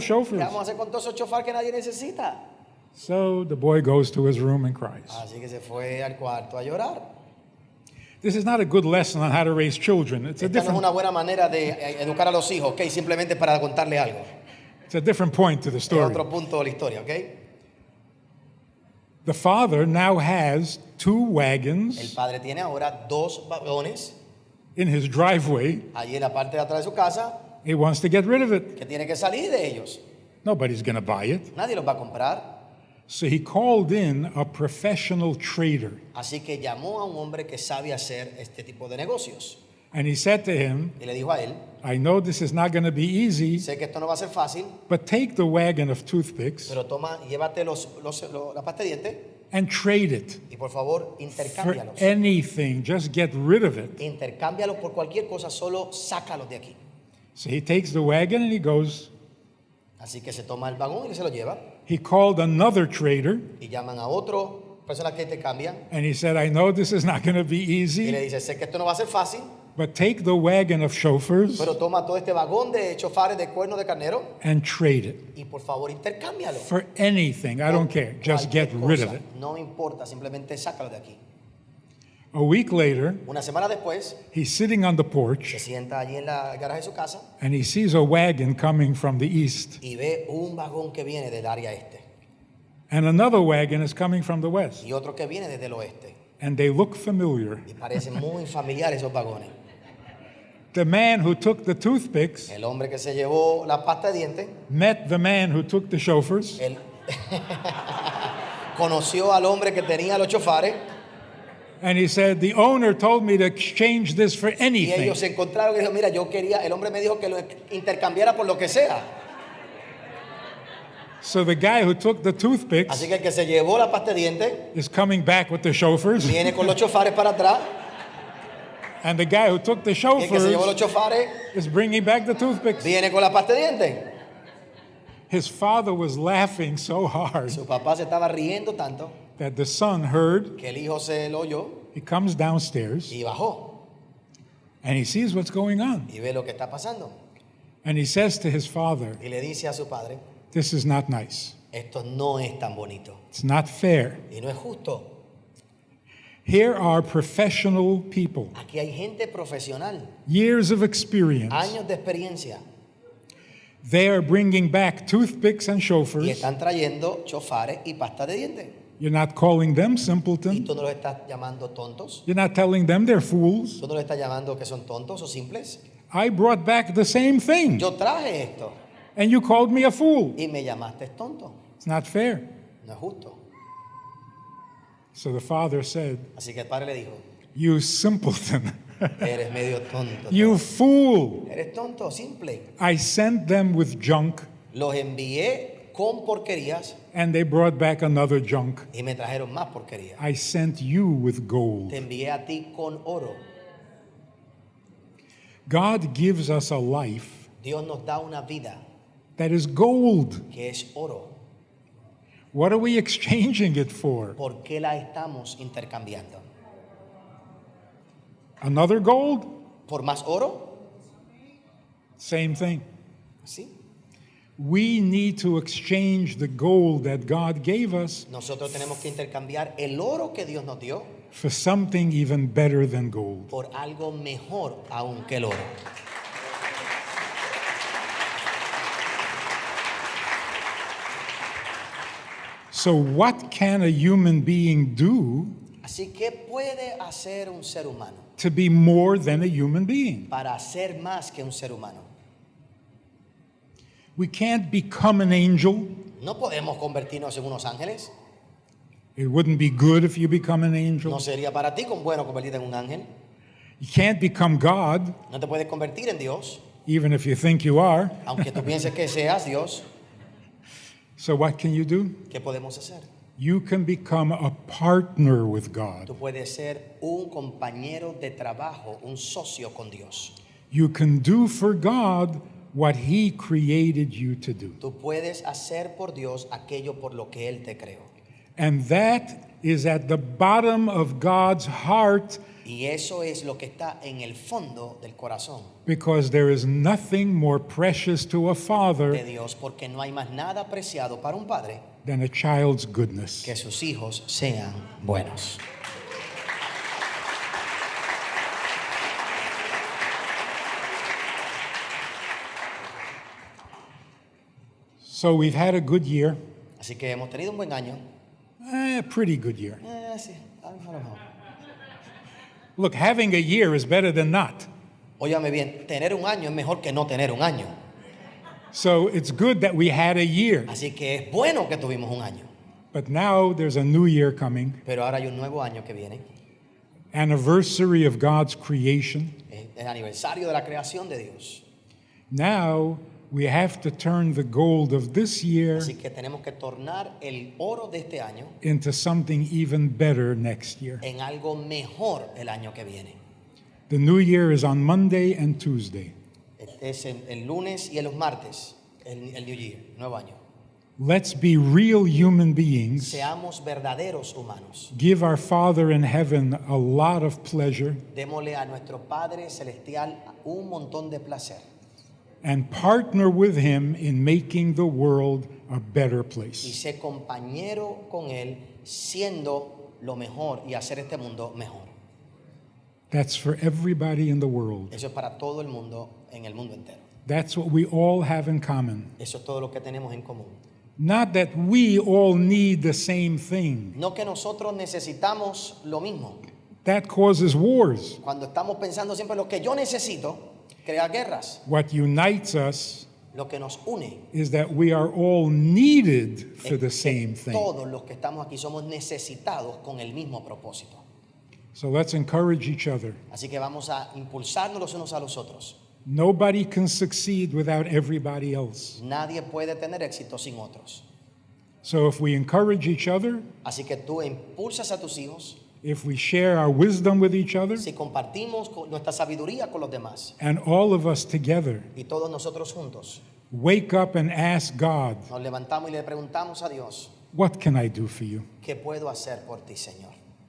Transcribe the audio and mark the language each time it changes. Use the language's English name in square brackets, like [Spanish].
[Spanish] ¿Qué [English] chauffeurs?" [Spanish] vamos a hacer con todos esos chofar que nadie necesita? [English] So the boy goes to his room and cries. [Spanish] Así que se fue al cuarto a llorar. [English] This is not a good lesson on how to raise children. It's a [Spanish] Esta no es [English] different, [Spanish] una buena manera de educar a los hijos, ¿ok? Simplemente para contarle algo. [English] it's a different point to the [Spanish] Es [English] story. [Spanish] otro punto de la historia, ¿ok? [English] The father now has two [Spanish] El [English] wagons [Spanish] padre tiene ahora 2 vagones [English] in his driveway. [Spanish] allí en la parte de atrás de su casa [English] He wants to get rid of it. [Spanish] que tiene que salir de ellos. [English] Nobody's going to buy it. [Spanish] Nadie los va a comprar. [English] So he called in a professional trader. [Spanish] Así que llamó a un hombre que sabe hacer este tipo de negocios. [English] And he said to him, [Spanish] Y le dijo a él, [English] "I know this is not going to be easy, [Spanish] sé que esto no va a ser fácil, [English] but take the wagon of toothpicks [Spanish] pero toma, llévate la pasta de dientes [English] and trade it [Spanish] y por favor, [English] for [Spanish] intercámbialos. [English] anything. Just get rid of it. [Spanish] Intercámbialos por cualquier cosa, solo sácalos de aquí. [English] So he takes the wagon and he goes. [Spanish] Así que se toma el vagón y se lo lleva. [English] He called another trader [Spanish] Y llaman a otro persona que intercambian. [English] and he said, I know this is not going to be [Spanish] Y le [English] easy, [Spanish] dice, sé que esto no va a ser fácil, [English] but take the wagon of chauffeurs [Spanish] pero toma todo este vagón de chofares de cuernos de carnero [English] and trade it [Spanish] y por favor intercámbialo. [English] for anything. I don't care. Just get [Spanish] Cualquier [English] rid of [Spanish] cosa. [English] it. [Spanish] No importa, simplemente sácalo de aquí. [English] A week later, [Spanish] Una semana después, [English] he's sitting on the porch [Spanish] se sienta allí en la garaje de su casa [English] and he sees a wagon coming from the east, [Spanish] y ve un vagón que viene del área este [English] and another wagon is coming from the west, [Spanish] y otro que viene desde el oeste. [English] and they look familiar. [Spanish] Y parecen muy familiares esos vagones. [English] The man who took the toothpicks [Spanish] El hombre que se llevó la pasta de dientes, [English] met the man who took the chauffeurs, [Spanish] él conoció al hombre que tenía los chofares [English] and he said, the owner told me to exchange this for [Spanish] y [English] anything. [Spanish] ellos se encontraron y dijo, mira, yo quería, el hombre me dijo que lo intercambiara por lo que sea. [English] So the guy who took the toothpicks [Spanish] Así que el que se llevó la pasta de dientes [English] is coming back with the chauffeurs, [Spanish] viene con los chofares para atrás [English] and the guy who took the [Spanish] y el que se llevó los [English] chauffeurs [Spanish] chofares [English] is bringing back the toothpicks. [Spanish] viene con la pasta de dientes. [English] His father was laughing so hard [Spanish] Su papá se estaba riendo tanto [English] that the son heard. [Spanish] que el hijo se lo oyó [English] He comes downstairs [Spanish] y bajó [English] and he sees what's going on. [Spanish] y ve lo que está pasando. [English] And he says to his father, [Spanish] Y le dice a su padre, [English] this is not nice. [Spanish] esto no es tan bonito [English] It's not fair. [Spanish] y no es justo. [English] Here are professional people, [Spanish] Aquí hay gente profesional, [English] years of experience. [Spanish] años de experiencia [English] They are bringing back toothpicks and [Spanish] y [English] chauffeurs. [Spanish] están trayendo chofares y pasta de dientes. [English] You're not calling them [Spanish] Y [English] simpleton. [Spanish] tú no los estás llamando tontos. [English] You're not telling them they're fools. [Spanish] Tú no los estás llamando que son tontos o simples. [English] I brought back the same thing, [Spanish] Yo traje esto [English] and you called me a fool. [Spanish] y me llamaste tonto. [English] It's not fair. [Spanish] No es justo. [English] So the father said, [Spanish] Así que el padre le dijo, [English] you simpleton, [Spanish] eres medio tonto. [English] you fool. [Spanish] Eres tonto, simple. [English] I sent them with junk, [Spanish] Los envié con porquerías [English] and they brought back another junk. [Spanish] y me trajeron más porquerías. [English] I sent you with gold. [Spanish] Te envié a ti con oro. [English] God gives us a life [Spanish] Dios nos da una vida [English] that is gold. [Spanish] que es oro. [English] What are we exchanging it for? [Spanish] ¿Por qué la estamos intercambiando? [English] Another gold? [Spanish] ¿Por más oro? [English] Same thing. [Spanish] Sí. [English] We need to exchange the gold that God gave us [Spanish] Nosotros tenemos que intercambiar el oro que Dios nos dio [English] for something even better than gold. [Spanish] por algo mejor aún que el oro. [English] So, what can a human being do [Spanish] Así que puede hacer un ser humano [English] to be more than a human being? [Spanish] para ser más que un ser humano. [English] We can't become an angel. [Spanish] No podemos convertirnos en unos ángeles. [English] It wouldn't be good if you become an angel. [Spanish] No sería para ti bueno convertirte en un ángel. [English] You can't become God, [Spanish] No te puedes convertir en Dios, [English] even if you think you are. [Spanish] aunque tú pienses que seas Dios. [English] So, what can you do? [Spanish] ¿Qué podemos hacer? [English] You can become a partner with God. [Spanish] Tú puedes ser un compañero de trabajo, un socio con Dios. [English] You can do for God what He created you to do. [Spanish] Tú puedes hacer por Dios aquello por lo que Él te creó. [English] And that is at the bottom of God's heart, [Spanish] Y eso es lo que está en el fondo del corazón [English] because there is nothing more precious to a [Spanish] de [English] father [Spanish] Dios, porque no hay más nada preciado para un padre [English] than a child's goodness. [Spanish] que sus hijos sean buenos. [English] So we've had a good year, [Spanish] Así que hemos tenido un buen año. [English] a pretty good year. Sí, I don't know. Look, having a year is better than not. [Spanish] Óyame bien, tener un año es mejor que no tener un año. [English] So it's good that we had a year. [Spanish] Así que es bueno que tuvimos un año. [English] But now there's a new year coming, [Spanish] Pero ahora hay un nuevo año que viene. [English] anniversary of God's creation. [Spanish] Es el aniversario de la creación de Dios. [English] Now We have to turn the gold of this year [Spanish] Así que tenemos que tornar el oro de este año [English] into something even better next year. [Spanish] en algo mejor el año que viene. [English] The new year is on Monday and Tuesday. [Spanish] Este es el lunes y los martes, el New Year, nuevo año. [English] Let's be real human beings. [Spanish] Seamos verdaderos humanos. [English] Give our Father in heaven a lot of pleasure [Spanish] Démosle a nuestro Padre Celestial un montón de placer. [English] and partner with Him in making the world a better [Spanish] Y [English] place. [Spanish] sé compañero con Él, siendo lo mejor y hacer este mundo mejor. [English] That's for everybody in the world. [Spanish] Eso es para todo el mundo, en el mundo entero. [English] That's what we all have in common. [Spanish] Eso es todo lo que tenemos en común. [English] Not that we all need the same thing. [Spanish] No que nosotros necesitamos lo mismo. [English] That causes wars. [Spanish] Cuando estamos pensando siempre en lo que yo necesito, crea guerras. [English] What unites us [Spanish] Lo que nos une [English] is that we are all needed for the [Spanish] es [English] same [Spanish] que [English] thing. [Spanish] todos los que estamos aquí somos necesitados con el mismo propósito. [English] So let's encourage each other. [Spanish] Así que vamos a impulsarnos los unos a los otros. [English] Nobody can succeed without everybody else. [Spanish] Nadie puede tener éxito sin otros. [English] So if we encourage each other, [Spanish] Así que tú impulsas a tus hijos, [English] if we share our wisdom with each other, [Spanish] si compartimos nuestra sabiduría con los demás [English] and all of us together [Spanish] y todos nosotros juntos [English] wake up and ask God, [Spanish] nos levantamos y le preguntamos a Dios, [English] what can I do for you? [Spanish] ¿qué puedo hacer por ti, Señor?